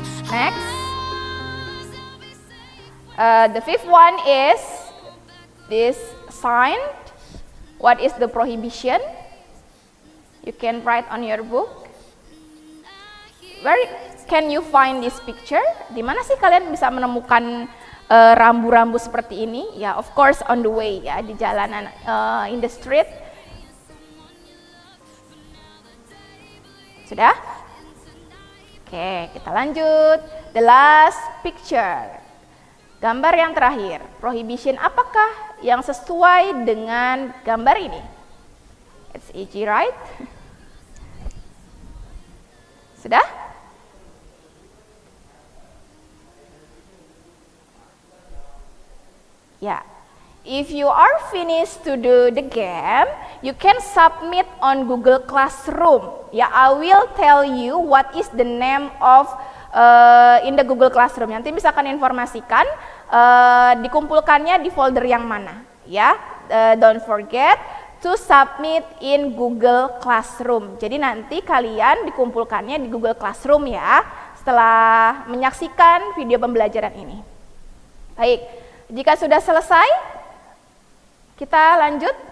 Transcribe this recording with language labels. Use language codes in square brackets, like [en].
[en] Next. The fifth one is this sign. What is the prohibition? You can write on your book. Where can you find this picture? [id] Di mana sih kalian bisa menemukan rambu-rambu seperti ini? [en] Ya, of course on the way ya, [id] di jalanan, [en] in the street. [id] Sudah? Oke, kita lanjut. [en] The last picture. [id] Gambar yang terakhir, prohibition apakah yang sesuai dengan gambar ini? [en] It's easy, right? [id] Sudah? Ya. [en] If you are finished to do the game, you can submit on Google Classroom. Ya, I will tell you what is the name of in the Google Classroom. [id] Nanti bisa kalian informasikan dikumpulkannya di folder yang mana. [en] Ya, don't forget to submit in Google Classroom. [id] Jadi nanti kalian dikumpulkannya di Google Classroom ya, setelah menyaksikan video pembelajaran ini. Baik, jika sudah selesai, kita lanjut.